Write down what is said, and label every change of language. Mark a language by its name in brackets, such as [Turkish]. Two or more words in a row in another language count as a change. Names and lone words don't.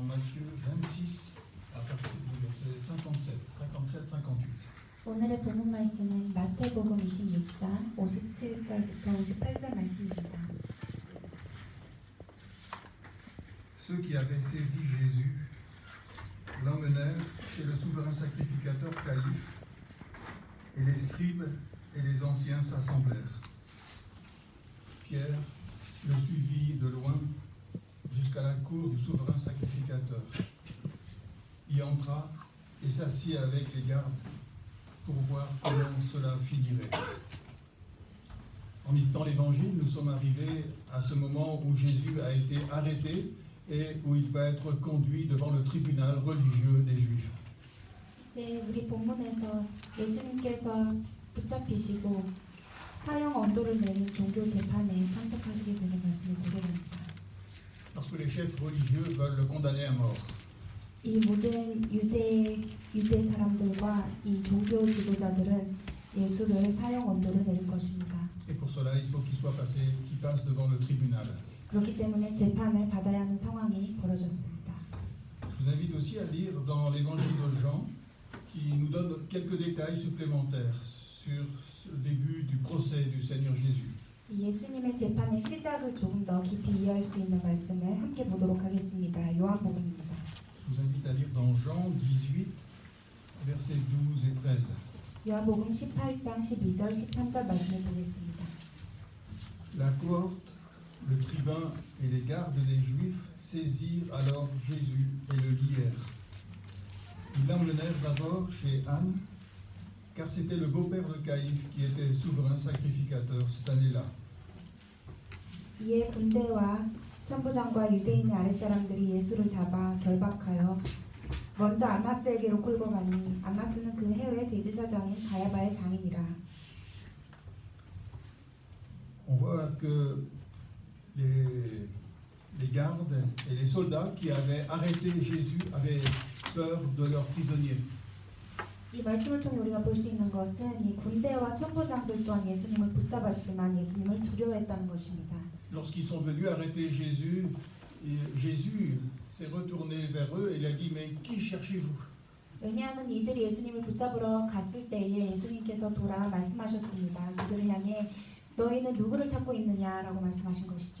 [French] Matthieu 26 à partir du verset 57, 58. [Korean] 오늘의 본문 말씀은 마태복음 26장 57절부터 58절 말씀입니다. [French] Ceux qui avaient saisi Jésus l'emmenèrent chez le souverain sacrificateur Caïphe, et les scribes et les anciens s'assemblèrent. Pierre le suivit de loin jusqu'à la cour du souverain sacrificateur, y entra et s'assit avec les gardes pour voir comment cela finirait. En méditant l'Évangile, nous sommes arrivés à ce moment où Jésus a été arrêté et où il va être conduit devant le tribunal religieux des Juifs. [Korean] 이제 우리 본문에서 예수님께서 붙잡히시고 사형 언도를 내는 종교 재판에 참석하시게 되는 말씀을 보게 됩니다. [French] Parce que les chefs religieux veulent le condamner à mort. [Korean] 이 모든 유대 사람들과 이 종교 지도자들은 예수를 사형 언도를 내릴 것입니다. [French] Et pour cela, il faut qu'il passe devant le tribunal. [Korean] 그렇기 때문에 재판을 받아야 하는 상황이 벌어졌습니다. [French] Je vous invite aussi à lire dans l'évangile de Jean, qui nous donne quelques détails supplémentaires sur le début du procès du Seigneur Jésus. [Korean] 예수님의 재판의 시작을 조금 더 깊이 이해할 수 있는 말씀을 함께 보도록 하겠습니다. 요한복음입니다. [French] Je vous invite à lire dans Jean 18, versets 12 et 13. [Korean] 요한복음 18장 12절 13절 말씀을 보겠습니다. [French] La cohorte, le tribun et les gardes des Juifs saisirent alors Jésus et le lièrent. Ils l'emmenèrent d'abord chez Anne, car c'était le beau-père de Caïphe qui était souverain sacrificateur cette année-là. [Korean] 이에 군대와 천부장과 유대인의 아랫사람들이 예수를 잡아 결박하여 먼저 안나스에게로 끌고 가니 안나스는 그 해외 대제사장인 가야바의 장인이라. [French] On voit que les gardes et les soldats qui avaient arrêté Jésus avaient peur de leurs prisonniers. [Korean] 이 말씀을 통해 우리가 볼 수 있는 것은 이 군대와 천부장들 또한 예수님을 붙잡았지만 예수님을 두려워했다는 것입니다. [French] Lorsqu'ils sont venus arrêter Jésus, Jésus s'est retourné vers eux et il a dit « Mais qui cherchez-vous » [Korean] 왜냐하면 이들이 예수님을 붙잡으러 갔을 때에 예수님께서 돌아 말씀하셨습니다. 그들을 향해 너희는 누구를 찾고 있느냐라고 말씀하신 것이죠.